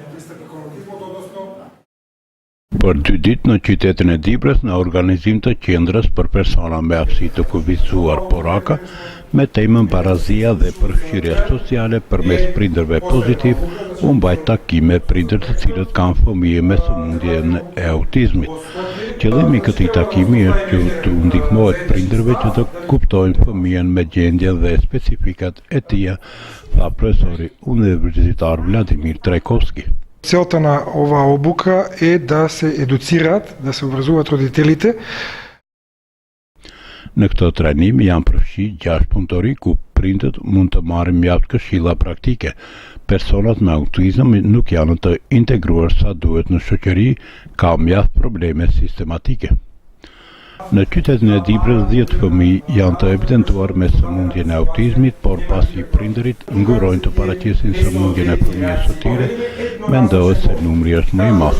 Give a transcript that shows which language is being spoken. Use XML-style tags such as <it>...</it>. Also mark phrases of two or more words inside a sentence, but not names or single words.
<sq>Për 2 ditë në qytetin e Dibrës në organizim të qendrës për persona me aftësi të kufizuar poraka me temën barazia dhe përfshirja sociale përmes prindërve pozitiv, u mbajt takime prindër të cilët kanë fëmijë me sëmundjen e autizmit. Qëllimi i këtij takimi është që të ndihmohet prindërve që të kuptojnë fëmijën me gjendjen dhe specifikat e tij, tha profesori universitar Vladimir Trajkovski.</sq> <mk>Целта на оваа обука е да се едуцираат, да се образуваат родителите.</mk> <sq>Në këtë trajnim janë përfshi 6 punëtori ku prindët mund të marrin mjaft këshilla praktike. Personat me autizëm nuk janë të integruar sa duhet në shoqëri, ka mjaft probleme sistematike. Në qytetin e Dibrës 10 fëmijë janë të evidentuar me sëmundjen e autizmit, por pasi prindërit ngurojnë të paraqesin sëmundjen e fëmijës së tyre, mendohet se numri është më i madh.</sq>